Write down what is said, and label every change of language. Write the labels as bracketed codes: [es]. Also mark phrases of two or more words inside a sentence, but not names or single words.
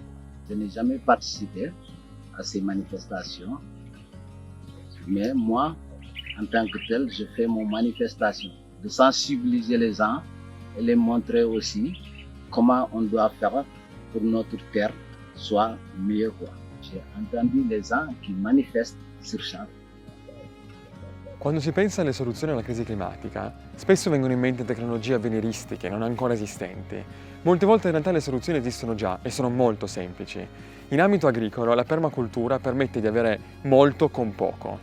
[fr] Je n'ai jamais participé à ces manifestations, mais moi, en tant que tel, je fais mon manifestation de sensibiliser les gens et les montrer aussi comment on doit faire pour notre terre soit mieux. J'ai entendu les gens qui manifestent sur ça. [it] Quando si pensa alle soluzioni alla crisi climatica, spesso vengono in mente tecnologie avveniristiche, non ancora esistenti. Molte volte in realtà le soluzioni esistono già e sono molto semplici. In ambito agricolo la permacultura permette di avere molto con poco.